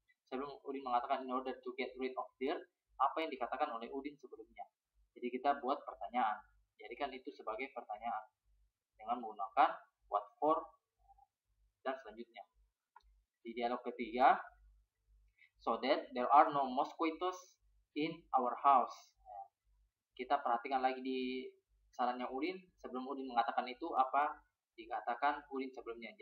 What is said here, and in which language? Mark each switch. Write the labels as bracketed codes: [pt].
[id] Sebelum Udin mengatakan [en] in order to get rid of dirt, [id] apa yang dikatakan oleh Udin sebelumnya? Jadi kita buat pertanyaan. Jadikan itu sebagai pertanyaan dengan menggunakan what for dan selanjutnya. Di dialog ketiga, [en] so that there are no mosquitoes in our house. [id] Nah, kita perhatikan lagi di sarannya Udin sebelum Udin mengatakan itu apa dikatakan Udin sebelumnya.